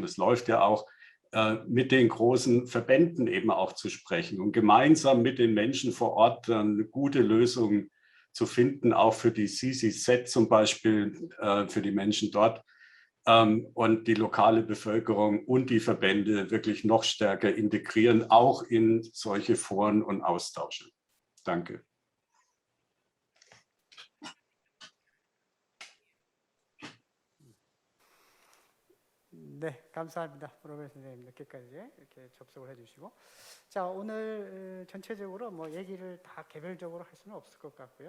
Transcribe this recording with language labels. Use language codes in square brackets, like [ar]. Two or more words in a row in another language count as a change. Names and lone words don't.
[de] das läuft ja auch, mit den großen Verbänden eben auch zu sprechen und gemeinsam mit den Menschen vor Ort eine gute Lösung zu finden, auch für die CCZ zum Beispiel, für die Menschen dort und die lokale Bevölkerung und die Verbände wirklich noch stärker integrieren, auch in solche Foren und Austausche. Danke. [ko] 네, 감사합니다. 프로벨 선생님 늦게까지 이렇게 접속을 해주시고 자 오늘 전체적으로 뭐 얘기를 다 개별적으로 할 수는 없을 것 같고요.